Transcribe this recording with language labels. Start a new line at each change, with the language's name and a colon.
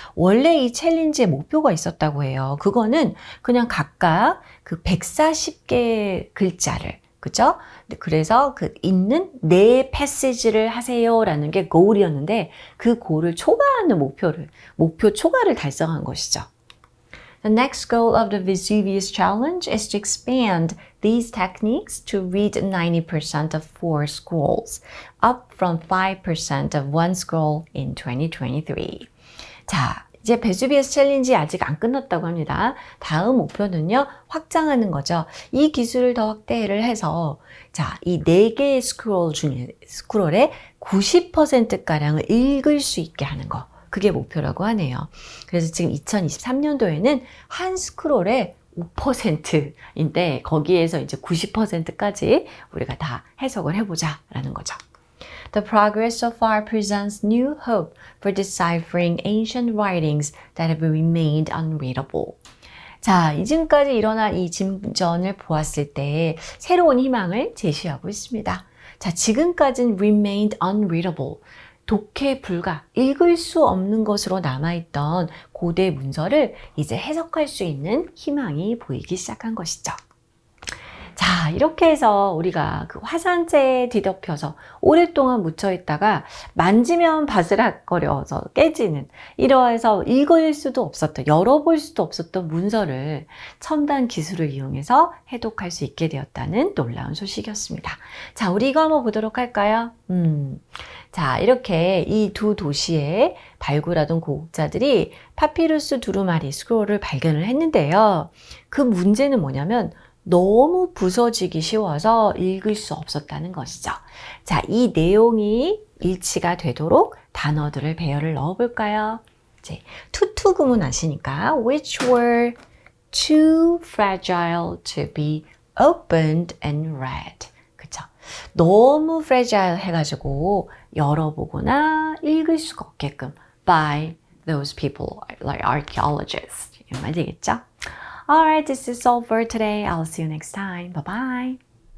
Korean: 원래 이 챌린지의 목표가 있었다고 해요. 그거는 그냥 각각 그 140개 글자를, 그죠? 그래서 그 있는 4패시지를 하세요라는 게 goal이었는데 그 goal을 초과하는 목표 초과를 달성한 것이죠.
English: The next goal of the Vesuvius Challenge is to expand these techniques to read 90% of 4 scrolls, up from 5% of 1 scroll in 2023.
Korean: 자, 이제 베수비우스 챌린지 아직 안 끝났다고 합니다. 다음 목표는요, 확장하는 거죠. 이 기술을 더 확대를 해서, 자, 이 4개의 스크롤의 90%가량을 읽을 수 있게 하는 거. 그게 목표라고 하네요. 그래서 지금 2023년도에는 한 스크롤의 5%인데, 거기에서 이제 90%까지 우리가 다 해석을 해보자라는 거죠.
English: The progress so far presents new hope for deciphering ancient writings that have remained unreadable.
Korean: 자, 이전까지 일어난 이 진전을 보았을 때 새로운 희망을 제시하고 있습니다. 자, 지금까지는
English: remained unreadable.
Korean: 독해 불가, 읽을 수 없는 것으로 남아있던 고대 문서를 이제 해석할 수 있는 희망이 보이기 시작한 것이죠. 자, 이렇게 해서 우리가 그 화산재에 뒤덮여서 오랫동안 묻혀있다가 만지면 바스락거려서 깨지는, 이러해서 읽을 수도 없었던, 열어볼 수도 없었던 문서를 첨단 기술을 이용해서 해독할 수 있게 되었다는 놀라운 소식이었습니다. 자, 우리 이거 한번 보도록 할까요? 자, 이렇게 이 두 도시에 발굴하던 고국자들이 파피루스 두루마리 스크롤을 발견을 했는데요. 그 문제는 뭐냐면 너무 부서지기 쉬워서 읽을 수 없었다는 것이죠. 자, 이 내용이 일치가 되도록 단어들을 배열을 넣어볼까요? 이제 투투 구문 아시니까
English: which were too fragile to be opened and read.
Korean: 그쵸? 너무 fragile 해가지고 열어보거나 읽을 수가 없게끔
English: by those people like archaeologists.
Korean: 이런 말 되겠죠?
English: Alright, this is all for today. I'll see you next time. Bye-bye.